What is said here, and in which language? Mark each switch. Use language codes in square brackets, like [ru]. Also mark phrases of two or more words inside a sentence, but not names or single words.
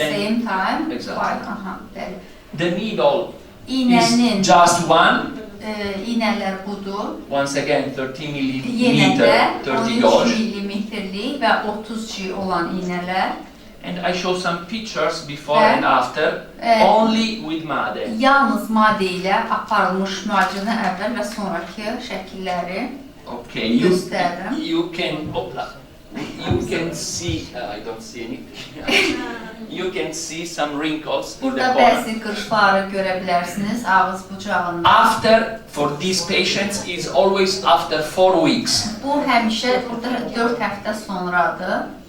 [en] Then- same time Exactly. [az] bəli. [en] The needle [az] İynənin [en] is just one. [az] İynələr budur. [en] Once again, 30 [az] Yenə də [en] millimeter, 30 13 gauge. [az] millimetrlik və 30G olan iynələr. [en] And I show some pictures before [az] Ve- [en] and after, [tr] Evet. [en] only with MADE. [az] Yalnız maddə ilə aparılmış müalicədən əvvəl və sonraki şəkilləri [en] Okay, you [az] göstərirəm. [en] you can see. I don't see anything. You can see some wrinkles in the [az] Burada [en] corner. [az] bəzi qırışları görə bilərsiniz ağız bucağında. [en] After, for these patients, is always after 4 weeks. [az] Bu həmişə burada 4 həftə sonradır.